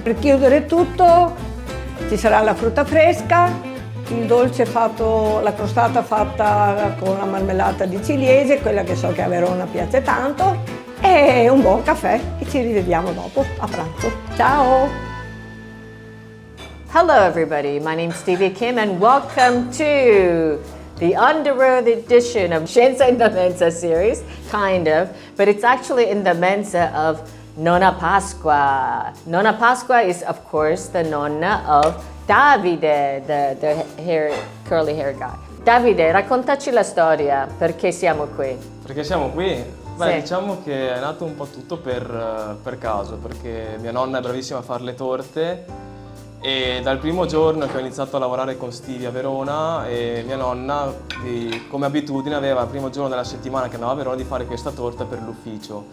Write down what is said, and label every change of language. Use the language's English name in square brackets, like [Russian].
[Italian] Per chiudere tutto ci sarà la frutta fresca, il dolce fatto, la crostata fatta con la marmellata di ciliegie, quella che so che a Verona piace tanto, e un buon caffè e ci rivediamo dopo a pranzo. Ciao! [English] Hello everybody, my name's Stevie Kim and welcome to the On the Road edition of Scienza in the Mensa series, kind of, but it's actually in the Mensa of Nonna Pasqua. Nonna Pasqua is, of course, the nonna of Davide, the curly hair guy. [Italian] Davide, raccontaci la storia, perché siamo qui? Perché siamo qui? Beh, Sì. diciamo che è nato un po' tutto per caso, perché mia nonna è bravissima a fare le torte e dal primo giorno che ho iniziato a lavorare con Stevie a Verona, e mia nonna come abitudine aveva il primo giorno della settimana che andava a Verona di fare questa torta per l'ufficio.